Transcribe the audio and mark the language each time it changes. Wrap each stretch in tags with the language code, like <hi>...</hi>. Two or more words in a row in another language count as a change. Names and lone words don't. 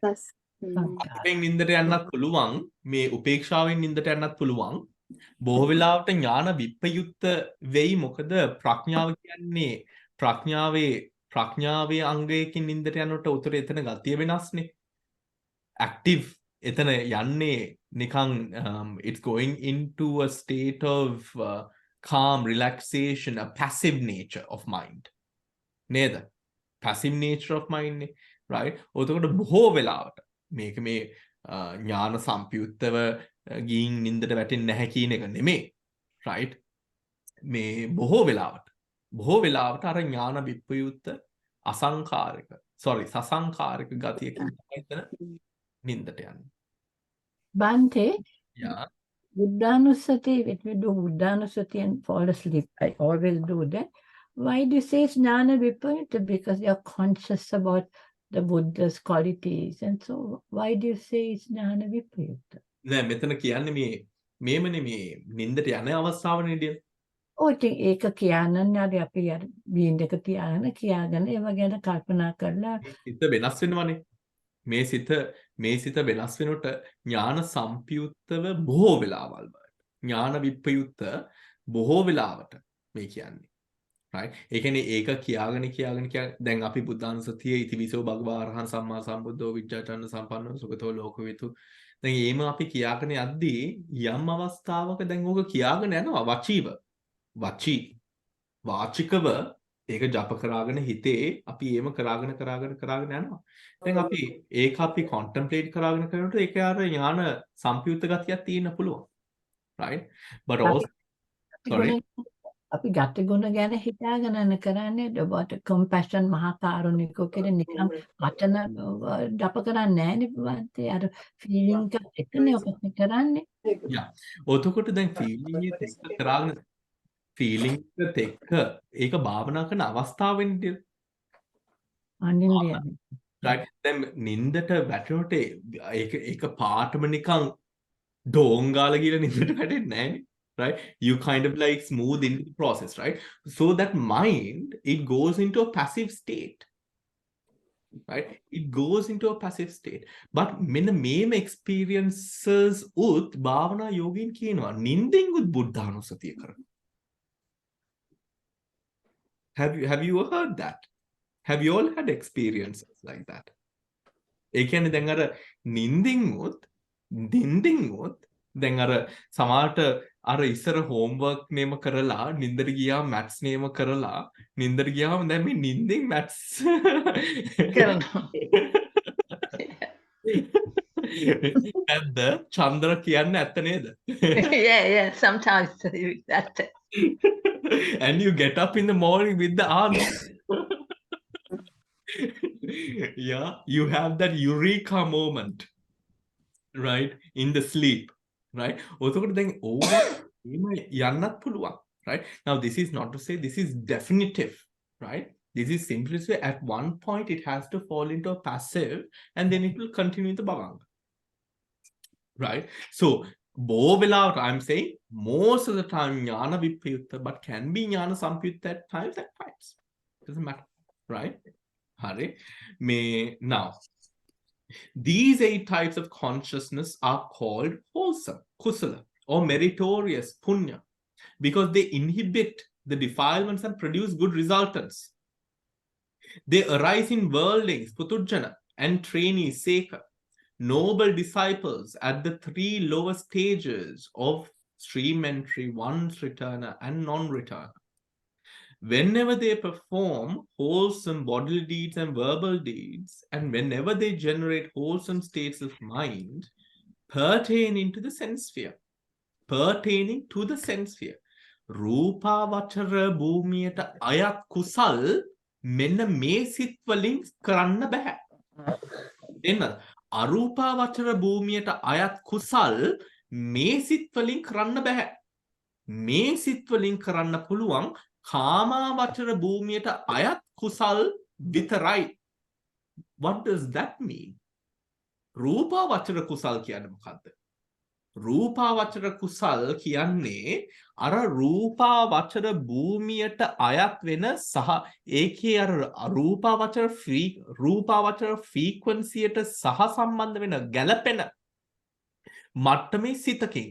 <si>අපෙන් නින්දට යන්නත් පුළුවන් මේ උපේක්ෂාවෙන් නින්දට යන්නත් පුළුවන් බොහෝ වෙලාවට ඥාන විප්‍රයුක්ත වෙයි මොකද ප්‍රඥාව කියන්නේ ප්‍රඥාවේ අංගයකින් නින්දට යනකොට උතර එතන ගතිය වෙනස්නේ active එතන යන්නේ නිකන්</si> <en>it's going into a state of calm relaxation a passive nature of mind</en> <si>නේද</si> <en>passive nature of mind</en> <si>නේ right උතකොට බොහෝ වෙලාවට මේක මේ ඥාන සම්පයුක්තව ගින් නින්දට වැටෙන්නේ නැහැ කියන එක නෙමෙයි right මේ බොහෝ වෙලාවට අර ඥාන විප්‍රයුක්ත අසංකාරික සසංකාරික ගතියකින් තමයි එතන නින්දට යන්නේ</si> <en>Bante, yeah Buddhanusati, when we do Buddhanusati and fall asleep, I always do that. Why do you say it's Jnana Vipayutta? Because you're conscious about the Buddha's qualities. And so, why do you say it's Jnana Vipayutta?</en> <si>නෑ මෙතන කියන්නේ මේමනේ මේ නින්දට යන අවස්ථාවනේ නේද Oh, ඒක කියන්නන්නේ අර අපි අර බීන් එක තියාගෙන කියාගෙන ඒව ගැන කල්පනා කරලා සිත වෙනස් වෙනවනේ මේ සිත වෙනස් වෙනකොට ඥාන සම්පයුක්තව බොහෝ වෙලාවල් වලට ඥාන විප්‍රයුක්ත බොහෝ වෙලාවට මේ කියන්නේ right ඒ කියන්නේ ඒක කියාගෙන දැන් අපි බුද්ධානුස්සතිය</si> <pi>ඉතිවිසෝ භගවා අරහං සම්මා සම්බුද්ධෝ විජ්ජාචරණ සම්පන්නෝ සුගතෝ ලෝකවිතු</pi> <si>දැන් එහෙම අපි කියාගෙන යද්දී යම් අවස්ථාවක දැන් ඕක කියාගෙන යනවා වාචිකව ඒක ජප කරාගෙන හිතේ අපි එහෙම කරාගෙන යනවා දැන් අපි ඒක අපි contemplate කරාගෙන කරනකොට ඒක අර ඥාන සම්පයුක්ත ගතියක් තියෙන්න පුළුවන්</si> <en>right but also sorry</en> <si>අපි ගති ගුණ ගැන හිතාගෙන කරන්නේ</si> <en>about compassion</en> <si>මහා කාරුණිකෝ කියන නිකන් වචන ජප කරන්නේ නැහැ නේ බන්තේ අර feeling එක එකනේ ඔක කරන්නේ ඔතකොට දැන් feeling එක කරාගෙන feeling එකත් එක්ක ඒක භාවනා කරන අවස්ථාවෙන්නේ අනින්නේ</si> <en>right</en> <si>දැන් නින්දට වැටෙනකොට ඒක පාටම නිකන් ඩෝංගාල කියලා නින්දට වැටෙන්නේ නැහැ</si> <en>right you kind of like smooth into the process right so that mind it goes into a passive state right it goes into a passive state but</en> <si>මෙන්න මේම experiences උත් භාවනා යෝගීන් කියනවා නින්දෙන් උත් බුද්ධානුස්සතිය කරනවා</si> <en>have you heard that have you all had experiences like that</en> <si>ඒ කියන්නේ දැන් අර නින්දෙන් උත් දැන් අර සමහරට අර ඉස්සර homework නේම කරලා නින්දට ගියා maths නේම කරලා නින්දට ගියාම දැන් මේ නින්දෙන් maths කරනවා නැද්ද චන්ද්‍ර කියන්නේ ඇත්ත නේද</si> <en>yeah sometimes that and you get up in the morning with the answer yeah you have that eureka moment right in the sleep right</en> <si>ඔතකොට දැන් ඕව යන්නත් පුළුවන්</si> <en>right now this is not to say this is definitive right this is simply to say at one point it has to fall into a passive and then it will continue the bhavanga right so</en> <si>බොහෝ වෙලාවට</si> <en>I'm saying most of the time</en> <si>ඥාන විප්‍රයුක්ත</si> <en>but can be</en> <si>ඥාන සම්පයුක්ත</si> <en>at times doesn't matter right</en> <si>හරි මේ</si> <en>now these 8 types of consciousness are called wholesome, kusala, or meritorious, punya, because they inhibit the defilements and produce good resultants. They arise in worldlings, putujjana, and trainees, seka, noble disciples at the 3 lower stages of stream entry, once returner, and non-returner. Whenever they perform wholesome bodily deeds and verbal deeds, and whenever they generate wholesome states of mind pertaining to the sense sphere,</en> <si>රූප අවචර භූමියට අයත් කුසල් මෙන්න මේ සිත් වලින් කරන්න බැහැ. එන්න අරූප අවචර භූමියට අයත් කුසල් මේ සිත් වලින් කරන්න බැහැ. මේ සිත් වලින් කරන්න පුළුවන් කාමාවචර භූමියට අයත් කුසල් විතරයි.</si> <en>What does that mean?</en> <si>රූපාවචර කුසල් කියන්නේ මොකද්ද? රූපාවචර කුසල් කියන්නේ අර රූපාවචර භූමියට අයත් වෙන සහ ඒකේ අර රූපාවචර ෆ්‍රීකවන්සියට සහ සම්බන්ධ වෙන ගැළපෙන මට්ටමේ සිතකින්.</si>